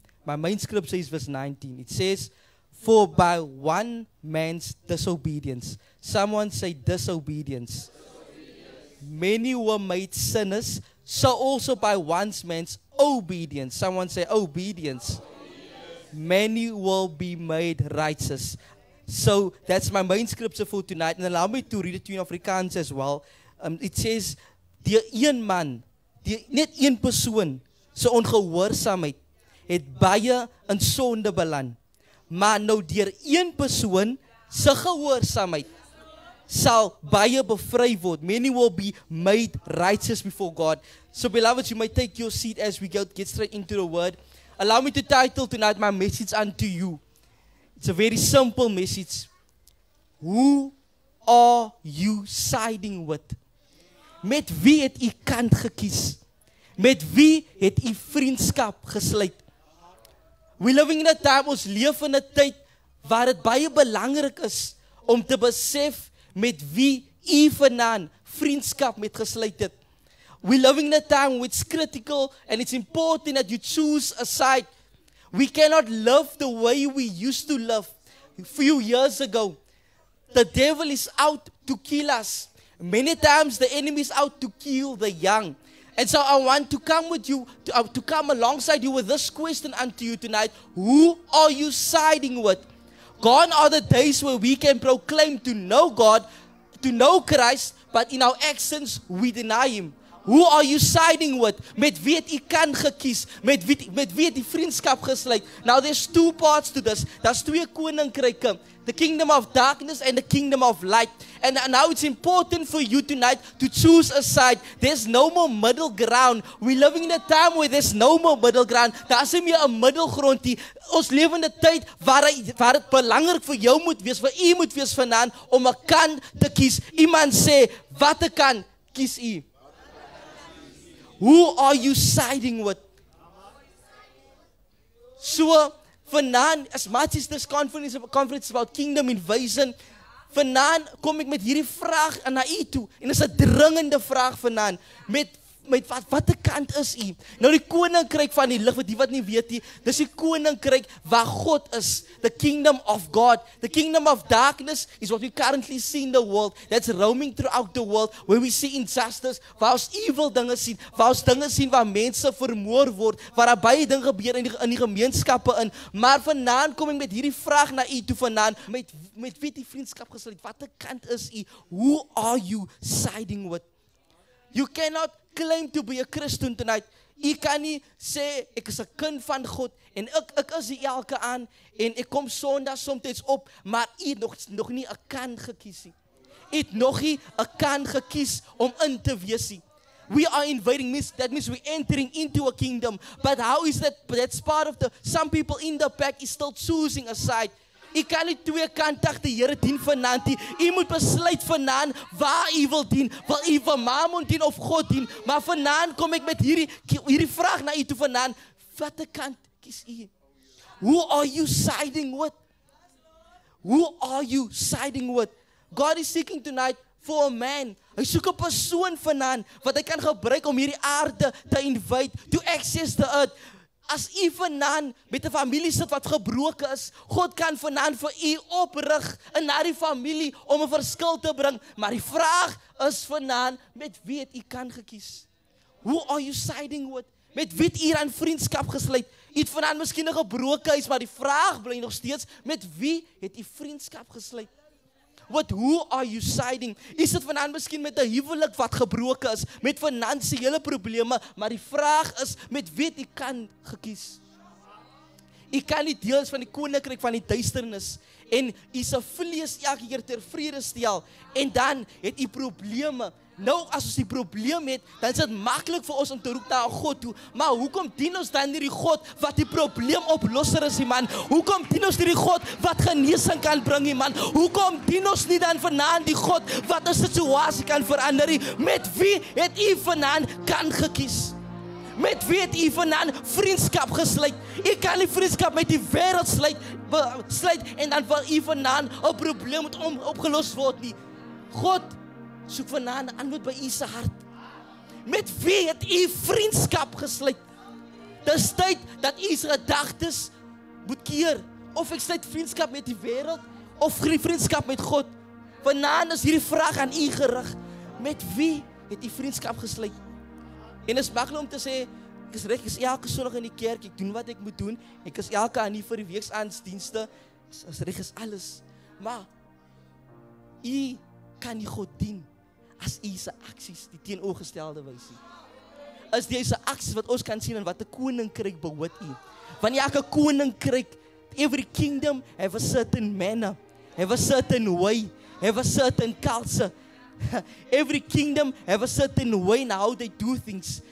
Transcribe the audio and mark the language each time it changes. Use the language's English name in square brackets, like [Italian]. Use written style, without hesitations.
[English] My main scripture is verse 19. It says, For by one man's disobedience, someone say disobedience, many were made sinners, so also by one man's obedience, someone say obedience, many will be made righteous. So that's my main scripture for tonight. And allow me to read it to you in Afrikaans as well. [Afrikaans] It says, Die een man, net een persoon, sy ongehoorsaamheid, het baie in sonde beland. Maar nou deur een persoon, sy gehoorsaamheid, sal baie bevry word. [English] Many will be made righteous before God. So beloved, you may take your seat as we get straight into the word. Allow me to title tonight my message unto you. It's a very simple message. Who are you siding with? [Afrikaans] Met wie het u kant gekies? Met wie het u vriendskap gesluit? [English] We living in a time, [Afrikaans] ons leef in 'n tyd waar dit baie belangrik is om te besef met wie u vanaand vriendskap met gesluit het. [English] We living in a time where it's critical and it's important that you choose a side. We cannot live the way we used to live a few years ago. The devil is out to kill us. Many times the enemy is out to kill the young. And so I want to come with you, to come alongside you with this question unto you tonight. Who are you siding with? Gone are the days where we can proclaim to know God, to know Christ, but in our actions we deny Him. Who are you siding with? [Afrikaans] Met wie het u kan gekies? Met wie het die vriendskap gesluit? [English] Now there's two parts to this. [Afrikaans] Daar's twee koninkryke. [English] The kingdom of darkness and the kingdom of light. And now it's important for you tonight to choose a side. There's no more middle ground. We're living in a time where there's no more middle ground. [Afrikaans] Daar's nie meer 'n middelgrond nie. Ons lewe in 'n tyd waar dit belangrik vir jou moet wees, vir u moet wees vanaand om 'n kant te kies. Iemand sê, watter kant kies u? [English] Who are you siding with? [Afrikaans] So, vanaand, [English] as much as this conference is about kingdom invasion, [Afrikaans] vanaand kom ek met hierdie vraag na u toe. En dit is 'n dringende vraag vanaand. Met watter kant is u? Nou die koninkryk van die lig, vir die wat nie weet nie, dis die koninkryk waar God is. The kingdom of God. The kingdom of darkness is what we currently see in the world. [English] That's roaming throughout the world, where we see injustice, [Afrikaans] waar ons evil dinge sien, waar ons dinge sien waar mense vermoor word, waar daar baie dinge gebeur in die gemeenskappe in. Maar vanaand kom ek met hierdie vraag na u toe vanaand, met wie die vriendskap gesluit? Watter kant is u? [English] Who are you siding with? You cannot claim to be a Christian tonight. [Afrikaans] U kan nie sê ek is 'n kind van God en ek is die elke aan en ek kom Sondag soms op, maar u het nog nie 'n kan gekies nie. U het nog nie 'n kan gekies om in te wees nie. [English] We are invading, that means we're entering into a kingdom. But how is that? That's part of some people in the pack is still choosing a side. [Afrikaans] U kan nie twee kantig die Here dien vanaand nie. U moet besluit vanaand waar u wil dien. Wil u vir Mammon dien of God dien? Maar vanaand kom ek met hierdie vraag na u toe vanaand. Watter kant kies u? [English] Who are you siding with? Who are you siding with? God is seeking tonight for a man. [Afrikaans] Hy soek 'n persoon vanaand wat hy kan gebruik om hierdie aarde te invade, [English] to access the earth. [Afrikaans] As u vanaand met 'n familie sit wat gebroken is, God kan vanaand vir u oprig in daardie familie om 'n verskil te bring. Maar die vraag is vanaand, met wie het u kan gekies? [English] Who are you siding with? [Afrikaans] Met wie het u aan vriendskap gesluit? U het vanaand miskien 'n gebroke huis, maar die vraag bly nog steeds, met wie het u vriendskap gesluit? [English] With who are you siding? [Afrikaans] Is dit vanaand miskien met 'n huwelik wat gebroken is, met finansiële probleme, maar die vraag is, met wie het u kan gekies? U kan nie deel van die koninkryk van die duisternis en u se vlees elke keer ter vrede stel en dan het u probleme. Nou as ons die probleem het, dan is dit maklik vir ons om te roep na 'n God toe. Maar hoekom dien ons dan nie die God wat die probleemoplosser is, man? Hoekom dien ons nie die God wat genesing kan bring, man? Hoekom dien ons nie dan vanaand die God wat 'n situasie kan verander? Met wie het u vanaand kan gekies? Met wie het u vanaand vriendskap gesluit? U kan nie vriendskap met die wêreld sluit en dan wil u vanaand 'n probleem moet opgelos word nie. God soek vanaand 'n antwoord by u se hart. Met wie het u vriendskap gesluit? Dis tyd dat u se gedagtes moet keer. Of ek sluit vriendskap met die wêreld of vriendskap met God. Vanaand is hierdie vraag aan u gerig. Met wie het u vriendskap gesluit? En is maklik om te sê, ek is reg, ek is elke Sondag in die kerk, ek doen wat ek moet doen, ek is elke aan vir die weeksaandsdienste, is reg is alles. Maar u kan nie God dien as u se aksies die teenoorgestelde wys nie. Is deze aksies wat ons kan sien en wat 'n koninkryk behoort u. Wanneer elke koninkryk, [English] every kingdom have a certain manner, have a certain way, have a certain culture. Every kingdom have a certain way in how they do things.